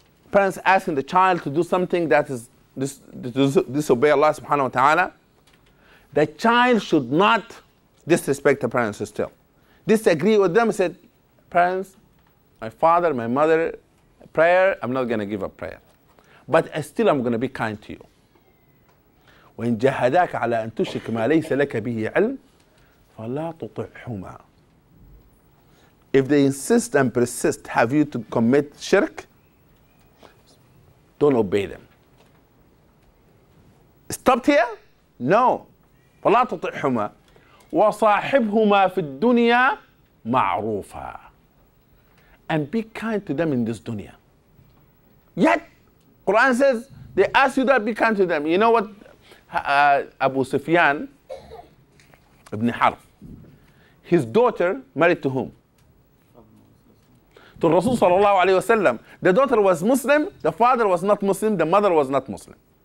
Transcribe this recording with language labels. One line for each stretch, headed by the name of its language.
English: Parents asking the child to do something that is disobey Allah subhanahu wa ta'ala. The child should not disrespect the parents still. Disagree with them, said, parents, my father, my mother, prayer, I'm not going to give up prayer. But still I'm going to be kind to you.
Arabic: وإن جاهداك على أن تشرك ما ليس لك به علم فلا تطعهما.
English: If they insist and persist, have you to commit shirk, don't obey them. Stopped here? No.
Arabic: فلا تطعهما وصاحبهما في الدنيا معروفا.
English: And be kind to them in this dunya. Yet, Quran says, they ask you that, be kind to them. You know what? Abu Sufyan ibn Harb, his daughter married to whom? To Rasul sallallahu alayhi wasallam. The daughter was Muslim, the father was not Muslim, the mother was not Muslim.